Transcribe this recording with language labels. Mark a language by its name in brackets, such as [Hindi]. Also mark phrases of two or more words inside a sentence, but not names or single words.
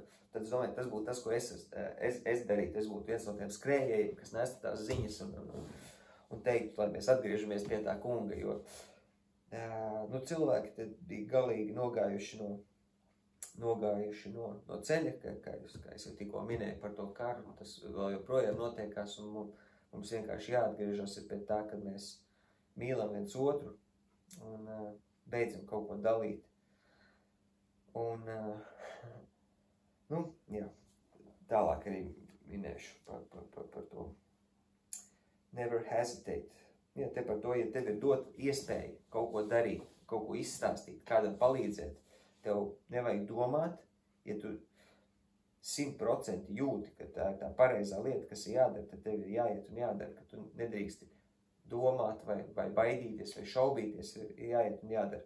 [Latvian] Tad es domāju, tas būtu tas, ko es darītu. Es būtu viens no tiem skrējējiem, kas nestu tās ziņas un teiktu, lai mēs atgriežamies pie tā kunga, jo nu, cilvēki tad bija galīgi nogājuši no ceļa, kā es jau tikko minēju par to karu, tas vēl joprojām notiekās, un mums vienkārši jāatgriežas pie tā, ka mēs mīlam viens otru un beidzam kaut ko dalīt. Un, nu, jā, tālāk arī minēšu par to. [English] Never hesitate. [Latvian] Jā, te par to, ja tev ir dot iespēju kaut ko darīt, kaut ko izstāstīt, kādam palīdzēt, tev nevajag domāt, ja tu 100% jūti, ka tā ir tā pareizā lieta, kas ir jādara, tad tev ir jāiet un jādara, ka tu nedrīksti domāt vai baidīties vai šaubīties, ir jāiet un jādara.